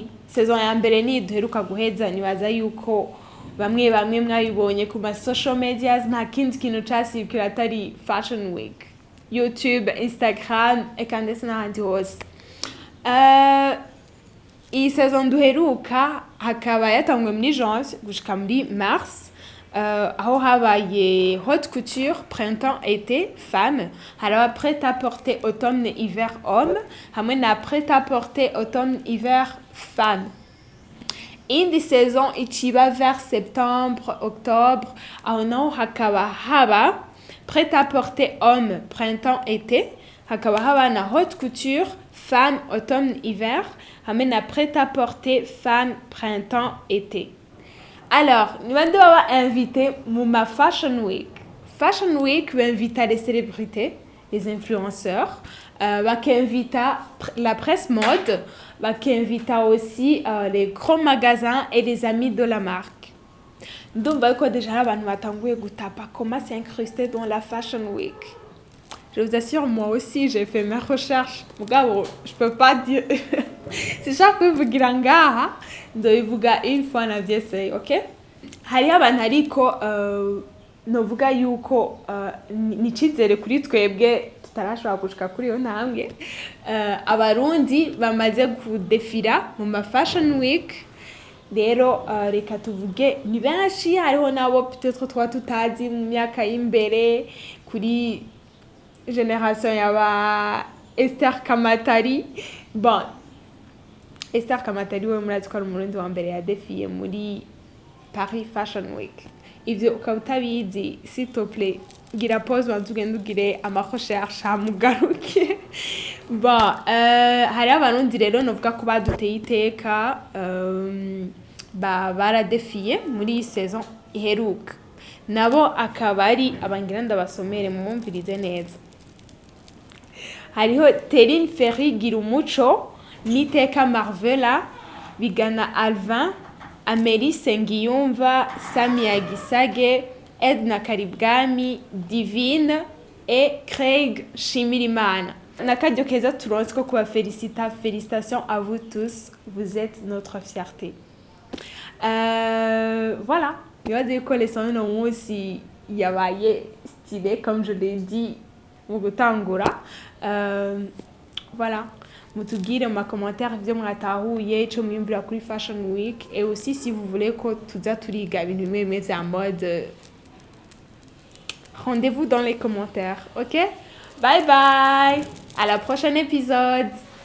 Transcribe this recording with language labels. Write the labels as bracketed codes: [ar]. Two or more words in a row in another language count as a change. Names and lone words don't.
[rn] Saison ya mbere ni duheruka guheza nibaza yuko bamwe mwabibonye ku ma [en] social medias [rn] nta kindi kintu casibikira atari Fashion Week. YouTube, Instagram, eka ndetse n'ahandi hose. Iyi saison duheruka hakaba yatangwe muri janvier gushika muri mars. Aho habaye [fr] haute couture, printemps, été, femme, [rn] haraba [fr] prêt-à-porter automne, hiver, homme, [rn] hamwe na [fr] prêt-à-porter automne, hiver, femme. [rn] Indi saison iciba [fr] vers septembre, octobre, [rn] aho naho hakaba haba [fr] prêt-à-porter homme, printemps, été, [rn] hakaba haba na [fr] haute couture, femme, automne, hiver, [rn] hamwe na [fr] prêt-à-porter femme, printemps, été. Alors, nous allons inviter ma Fashion Week. Fashion Week va inviter les célébrités, les influenceurs, va inviter la presse mode, va inviter aussi les grands magasins et les amis de la marque. Donc, déjà, nous allons comment s'incruster dans la Fashion Week. Je vous assure, moi aussi, j'ai fait mes recherches. Je peux pas dire... C'est chaque fois que vous dites une fois [rn] na vyese, [fr] ok? [rn] Hari abantu ariko novuga yuko ni cizere kuri twebwe tutarashobora gushika kuri yo ntambwe. Abarundi bamaze kudefira mu ma Fashion Week. Rero reka tuvuge ni benshi hariho nabo peut-être twa tutazi mu myaka y'imbere kuri génération yaba Esther Kamatari. Bon, Esther Kamatari we murazi ko ari umurundi wa mbere yadefiye muri Paris Fashion Week. Ivyo ukaba utabizi, [fr] s'il te plaît, [rn] gira pause bantu ugende ugire ama recherche hamugaruke. Bon, hari abarundi rero novuga ko baduteye iteka baradefiye muri iyi saison iheruka. Nabo akaba ari abangira ndabasomere mu mwumvirize neza. Hariho Terine Ferry Girumuco, Niteka Marvela, Bigana Alvin, Amélie Sengiyumva, Samia Gisage, Edna Karibwami, Divine et Craig Shimirimana. n'akaryo keza turonse ko [fr] félicitations à vous tous, vous êtes notre fierté. Voilà, [rn] nibaze yuko leçon y'uno munsi yabaye stylé [fr] comme je l'ai dit [rn] mu gutangura. Voilà, mutubwire mu commentaire ibyo mwatahuye ico mwiyumvira kuri Fashion Week, [fr] et aussi si vous voulez [rn] ko tuza turiga ibintu bimwe bimwe vya mode, [fr] rendez-vous dans les commentaires, [rn] ok? [fr] Bye bye, à la prochaine épisode.